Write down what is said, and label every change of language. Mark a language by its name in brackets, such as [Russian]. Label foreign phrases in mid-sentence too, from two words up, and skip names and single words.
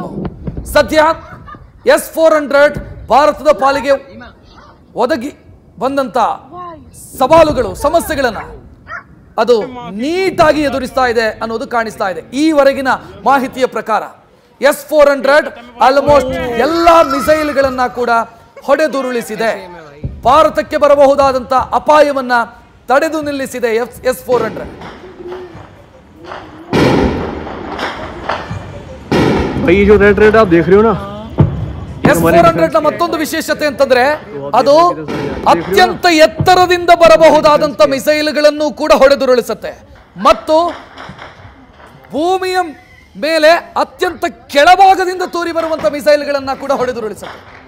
[Kannada] ಸದ್ಯ S-400 ಭಾರತದ ಪಾಲಿಗೆ ಒದಗಿ ಬಂದಂತ ಸವಾಲುಗಳು, ಸಮಸ್ಯೆಗಳನ್ನ ಅದು ನೀಟಾಗಿ ಎದುರಿಸ್ತಾ ಇದೆ ಅನ್ನೋದು ಕಾಣಿಸ್ತಾ ಇದೆ. ಈವರೆಗಿನ ಮಾಹಿತಿಯ ಪ್ರಕಾರ S-400 ಆಲ್ಮೋಸ್ಟ್ ಎಲ್ಲಾ ಮಿಸೈಲ್ಗಳನ್ನ ಕೂಡ ಹೊಡೆದುರುಳಿಸಿದೆ. ಭಾರತಕ್ಕೆ ಬರಬಹುದಾದಂತ ಅಪಾಯವನ್ನ ತಡೆದು ನಿಲ್ಲಿಸಿದೆ S-400. [Hindi] भाई जो [English] red red [Hindi] आप देख रहे हो ना, [Kannada] S-400 ನ ಮತ್ತೊಂದು ವಿಶೇಷತೆ ಅಂತಂದ್ರೆ ಅದು ಅತ್ಯಂತ ಎತ್ತರದಿಂದ ಬರಬಹುದಾದಂತ ಮಿಸೈಲ್ಗಳನ್ನು ಕೂಡ ಹೊಡೆದುರುಳಿಸುತ್ತೆ ಮತ್ತು ಭೂಮಿಯ ಮೇಲೆ ಅತ್ಯಂತ ಕೆಳಭಾಗದಿಂದ ತೂರಿ ಬರುವಂತ ಮಿಸೈಲ್ಗಳನ್ನ ಕೂಡ ಹೊಡೆದುರುಳಿಸುತ್ತೆ.